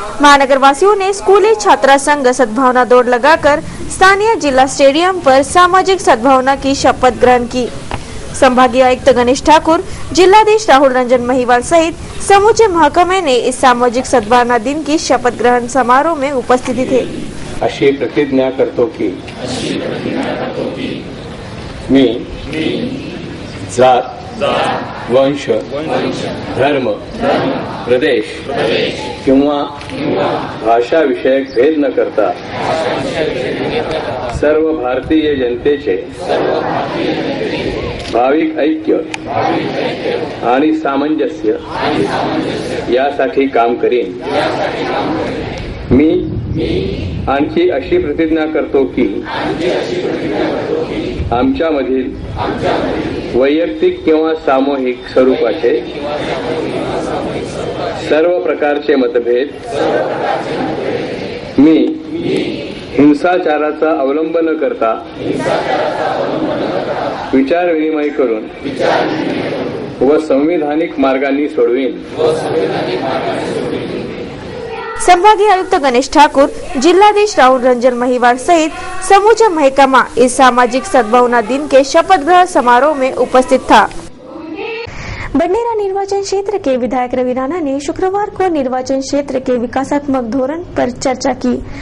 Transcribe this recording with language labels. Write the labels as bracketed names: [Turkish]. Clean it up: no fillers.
[Hindi] महानगर वासियों ने स्कूली छात्रा संघ सद्भावना दौड़ लगाकर स्थानीय जिला स्टेडियम पर सामाजिक सद्भावना की शपथ ग्रहण की. संभागीय आयुक्त गणेश ठाकुर, जिलाधीश राहुल रंजन महिवाल सहित समूचे महकमे ने इस सामाजिक सद्भावना दिन की शपथ ग्रहण समारोह में उपस्थित थे. [Marathi] अशी प्रतिज्ञा करतो की मी जात, वंश, धर्म, प्रदेश किंवा भाषा विषयक भेद न करता सर्व भारतीय जनतेचे भाविक ऐक्य आणि सामंजस्य यासाठी काम करीन. मी आणखी अशी प्रतिज्ञा करतो की आमच्यामधील वैयक्तिक किंवा सामूहिक स्वरूपाचे सर्व प्रकारचे मतभेद मी हिंसाचाराचा अवलंब न करता विचार विनिमय करून व संविधानिक मार्गांनी सोडवीन. [Hindi] संभागीय आयुक्त गणेश ठाकुर, जिलाधीश राहुल रंजन महिवाल सहित समूचा महकमा इस सामाजिक सद्भावना दिन के शपथ ग्रहण समारोह में उपस्थित था. बडनेरा निर्वाचन क्षेत्र के विधायक रवि राणा ने शुक्रवार को निर्वाचन क्षेत्र के विकासात्मक धोरण पर चर्चा की.